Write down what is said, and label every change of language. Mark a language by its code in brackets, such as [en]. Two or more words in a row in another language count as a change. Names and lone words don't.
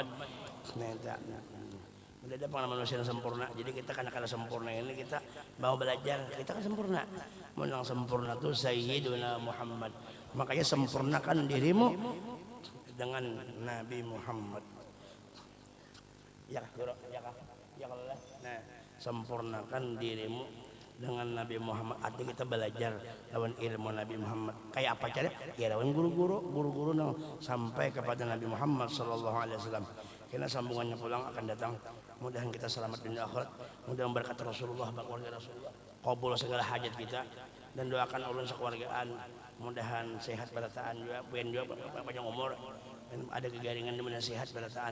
[id] Nah mudah ada pengalaman manusia yang sempurna jadi kita karena sempurna ini kita mau belajar kita kan sempurna menang sempurna tuh Sayyiduna Muhammad makanya sempurnakan dirimu dengan Nabi Muhammad [ar] يا الله [bjn] nah sempurnakan dirimu dengan Nabi Muhammad artinya kita belajar lawan ilmu Nabi Muhammad kayak apa cara ya lawan guru-guru nang sampai kepada Nabi Muhammad [ar] صلى الله عليه وسلم [bjn] karena sambungannya pulang akan datang mudah-mudahan kita selamat dunia akhirat mudah-mudahan berkat Rasulullah keluarga Rasulullah qabul segala hajat kita dan doakan ulun sekeluargaan mudahan sehat berataan juga buen juga panjang umur dan ada kegaringan dan sehat berataan.